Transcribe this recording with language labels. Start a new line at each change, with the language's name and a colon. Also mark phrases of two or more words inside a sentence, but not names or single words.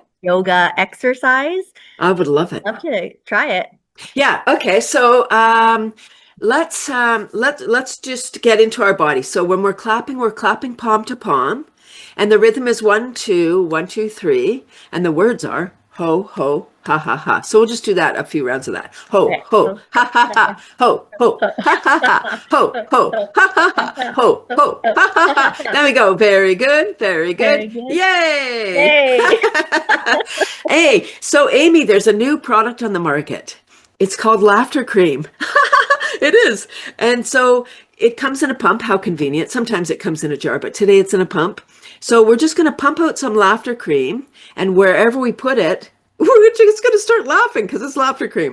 English: yoga exercise. I would love it. Love to try it. Yeah, okay. So let's just get into our body. So when we're clapping palm to palm, and the rhythm is 1, 2, 1, 2, 3, and the words are ho ho ha ha ha. So we'll just do that, a few rounds of that. Ho Okay. ho ha ha ha ho ho ha ha ha ho ho ha ha ha ho ho ha ha ha. There we go. Very good. Very good. Very good. Yay! Yay. Hey, so Amy, there's a new product on the market. It's called Laughter Cream. It is. And so it comes in a pump. How convenient. Sometimes it comes in a jar, but today it's in a pump. So we're just going to pump out some laughter cream, and wherever we put it, we're just going to start laughing because it's laughter cream.